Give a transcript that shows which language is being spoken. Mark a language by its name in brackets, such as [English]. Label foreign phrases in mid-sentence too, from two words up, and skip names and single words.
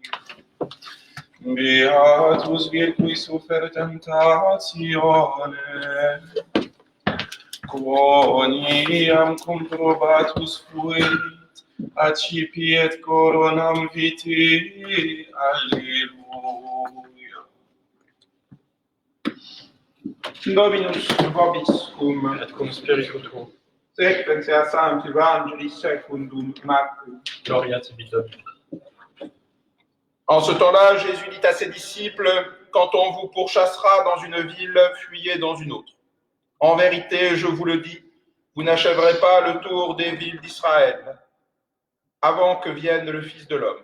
[Latin] Beatus vir qui sufer tentatione, quoniam comprobatus fuit, accipiet coronam vitae, Alleluia. Dominus vobiscum, Et cum spiritu tuo. Sequentia Sancti Evangelis secundum Marcum. Gloria tibi Domine. [French] En ce temps-là, Jésus dit à ses disciples, « Quand on vous pourchassera dans une ville, fuyez dans une autre. En vérité, je vous le dis, vous n'achèverez pas le tour des villes d'Israël avant que vienne le Fils de l'homme.